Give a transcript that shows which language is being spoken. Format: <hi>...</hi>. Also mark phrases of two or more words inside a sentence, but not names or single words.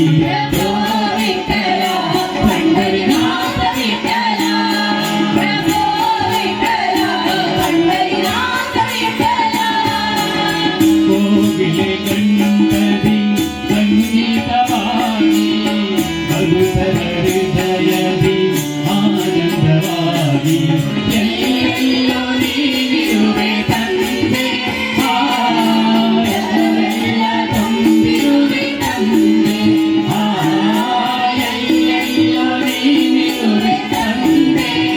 <mr>प्रभो विठ्ठल पंढरीनाथ विठ्ठल प्रभो विठ्ठल पंढरीनाथ विठ्ठल</mr> <kn>ಕೋಗಿಲೆ ಕಂಠದಿ ಸಂಗೀತವಾಗಿ ಮಧುಸರ ಹೃದಯದಿ ಆನಂದವಾಗಿ ಎಲ್ಲೆಲ್ಲೋ ನೀನಿರುವೆ ತಂದೆ ಆ ಜಗವೆಲ್ಲ ತುಂಬಿರುವೆ ತಂದೆ ಆ ಎಲ್ಲೆಲ್ಲೋ ನೀನಿರುವೆ ತಂದೆ</kn>